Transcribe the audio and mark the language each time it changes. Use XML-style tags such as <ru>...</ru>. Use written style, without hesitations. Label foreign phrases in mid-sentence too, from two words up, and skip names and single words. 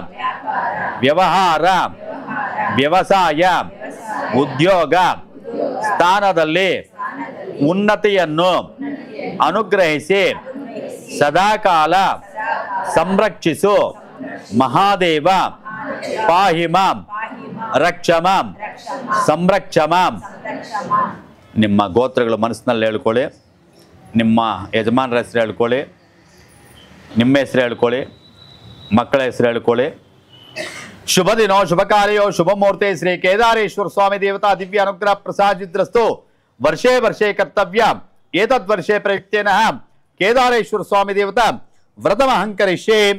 <kn>ವ್ಯವಹಾರ ವ್ಯವಸಾಯ ಉದ್ಯೋಗ ಸ್ಥಾನದಲ್ಲಿ ಉನ್ನತಿಯನ್ನು ಅನುಗ್ರಹಿಸಿ ಸದಾಕಾಲ ಸಂರಕ್ಷಿಸು</kn> <sa>ಮಹಾದೇವ ಪಾಹಿ ಮಾಂ ರಕ್ಷ ಮಾಂ ಸಂರಕ್ಷ ಮಾಂ.</sa> <kn>ನಿಮ್ಮ ಗೋತ್ರಗಳು ಮನಸ್ಸಿನಲ್ಲಿ ಹೇಳ್ಕೊಳ್ಳಿ, ನಿಮ್ಮ ಯಜಮಾನರ ಹೆಸರು ಹೇಳ್ಕೊಳ್ಳಿ, ನಿಮ್ಮ ಹೆಸರು ಹೇಳ್ಕೊಳ್ಳಿ, ಮಕ್ಕಳ ಹೆಸರು ಹೇಳ್ಕೊಳ್ಳಿ.</kn> <sa>ಶುಭ ದಿನೋ ಶುಭ ಕಾರ್ಯೋ ಶುಭ ಮುಹೂರ್ತೆ ಶ್ರೀ ಕೇದಾರೇಶ್ವರ ಸ್ವಾಮಿ ದೇವತಾ ದಿವ್ಯ ಅನುಗ್ರಹ ಪ್ರಸಾದಿದ್ರಸ್ತು ವರ್ಷೇ ವರ್ಷೇ ಕರ್ತವ್ಯ ಏತದ್ ವರ್ಷೇ ಪ್ರಯುಕ್ತೇನ ಕೇದಾರೇಶ್ವರ ಸ್ವಾಮಿ ದೇವತಾ ವ್ರತಮಹಂ ಕರಿಷ್ಯೆ.</sa>